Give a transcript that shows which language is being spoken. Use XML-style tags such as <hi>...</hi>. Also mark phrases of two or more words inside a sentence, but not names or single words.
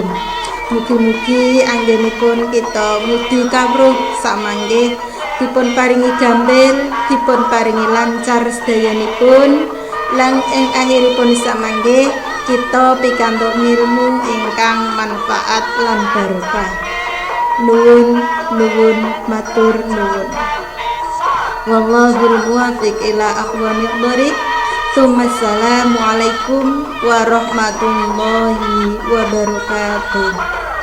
<jv>Mugi-mugi anggenipun kita ngudi kawruh samangke dipun paringi gampil, dipun paringi lancar sedayanipun, lan ing akhiripun samangke kita pikantuk ilmu ingkang manfaat lan barokah. Nuwun matur nuwun.</jv> <ar>والله الموفق إلى أقوم الطريق. السلام عليكم ورحمة الله وبركاته.</ar>